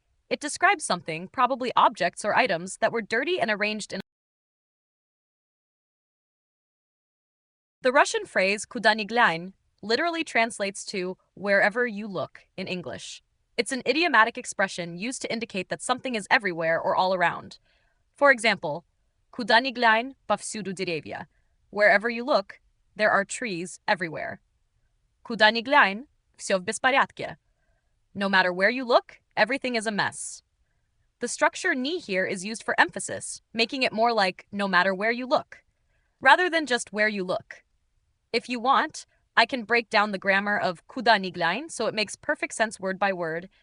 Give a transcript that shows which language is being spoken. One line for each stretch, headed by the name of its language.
English: It describes something, probably objects or items, that were dirty and arranged in. The Russian phrase
Russian: "куда ни глянь"
English: literally translates to "wherever you look" in English. It's an idiomatic expression used to indicate that something is everywhere or all around. For example,
Russian: "куда ни глянь, повсюду деревья."
English: Wherever you look, there are trees everywhere.
Russian: "Куда ни глянь, всё в беспорядке."
English: No matter where you look, everything is a mess. The structure "ni" here is used for emphasis, making it more like "no matter where you look," rather than just "where you look." If you want, I can break down the grammar of
Russian: "куда ни глянь"
English: so it makes perfect sense word by word.